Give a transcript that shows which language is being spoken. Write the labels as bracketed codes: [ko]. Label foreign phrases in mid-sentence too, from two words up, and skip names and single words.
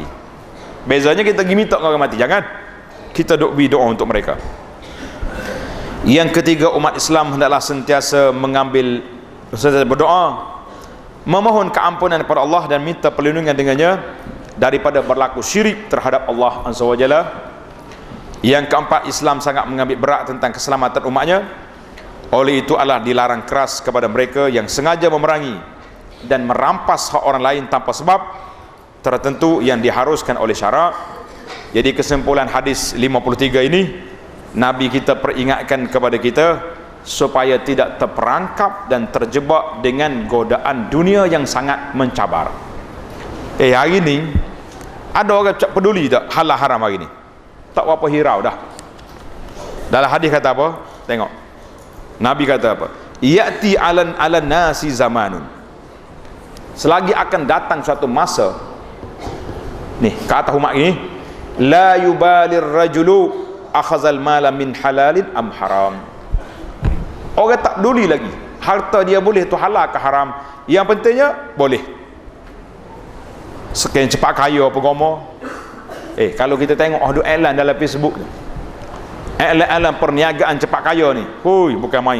[ms] Bezanya kita pergi minta orang mati, jangan. Kita doa untuk mereka. Yang ketiga, umat Islam hendaklah sentiasa berdoa, memohon keampunan kepada Allah dan minta perlindungan dengannya daripada berlaku syirik terhadap Allah [ar] عز وجل. [ms] Yang keempat, Islam sangat mengambil berat tentang keselamatan umatnya. Oleh itu adalah dilarang keras kepada mereka yang sengaja memerangi dan merampas hak orang lain tanpa sebab tertentu yang diharuskan oleh syarak. Jadi kesimpulan hadis 53 ini, Nabi kita peringatkan kepada kita supaya tidak terperangkap dan terjebak dengan godaan dunia yang sangat mencabar. Hari ni ada orang peduli tak halal haram hari ni? Tak apa hirau dah. Dalam hadis kata apa? Tengok. Nabi kata apa? [ar] يأتي على الناس زمان. [ms] Selagi akan datang suatu masa, nih kata umat ini, [ar] لا يبالي الرجل أخذ المال من حلال أم حرام. [ms] Orang tak peduli lagi harta dia boleh tu halal ke haram, yang pentingnya boleh. Sekian cepat kaya apa gomo, Kalau kita tengok ada iklan dalam Facebook tu, iklan perniagaan cepat kaya ni, bukan main.